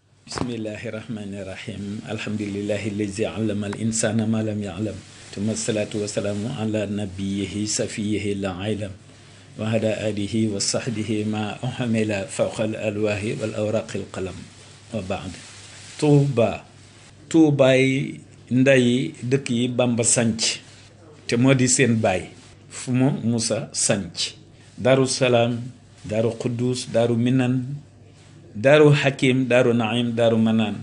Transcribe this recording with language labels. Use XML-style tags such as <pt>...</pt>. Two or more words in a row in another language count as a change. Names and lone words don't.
<ar>بسم الله الرحمن الرحيم. الحمد لله الذي علم الإنسان ما لم يعلم. ثم الصلاة والسلام على نبيه صفيه للأنام. وعلى آله وصحبه ما حمل فوق الألواح والأوراق القلم. وبعد.</ar> <wo>Tuubaay nday dëkk yi Bamba sanc te moo di seen baay fu moom Musa sanc Daaru Salaam, Daaru Quddus, Daaru Minan, Daaru Hakim, Daaru Naim, Daaru Manaan.</wo>